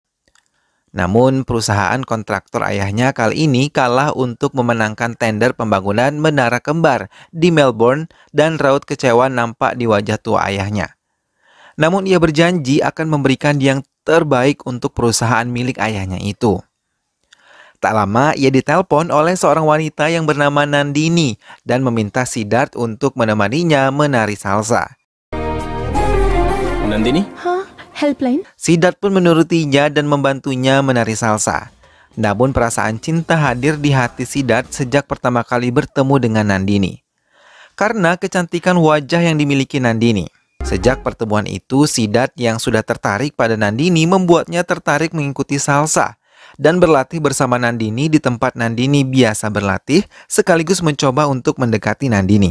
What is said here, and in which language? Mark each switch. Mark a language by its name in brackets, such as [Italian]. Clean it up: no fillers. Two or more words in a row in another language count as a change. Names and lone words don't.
[Indonesian] Namun perusahaan kontraktor ayahnya kali ini kalah untuk memenangkan tender pembangunan menara kembar di Melbourne dan raut kecewa nampak di wajah tua ayahnya. Namun ia berjanji akan memberikan yang terbaik untuk perusahaan milik ayahnya itu. Tak lama, ia ditelepon oleh seorang wanita yang bernama Nandini dan meminta Siddharth untuk menemaninya menari salsa. [Hindi] नंदिनी? हाँ, हेल्पलाइन। [Indonesian] Siddharth pun menurutinya dan membantunya menari salsa. Namun perasaan cinta hadir di hati Siddharth sejak pertama kali bertemu dengan Nandini. Karena kecantikan wajah yang dimiliki Nandini. Sejak pertemuan itu, Siddharth yang sudah tertarik pada Nandini membuatnya tertarik mengikuti salsa dan berlatih bersama Nandini di tempat Nandini biasa berlatih, sekaligus mencoba untuk mendekati Nandini.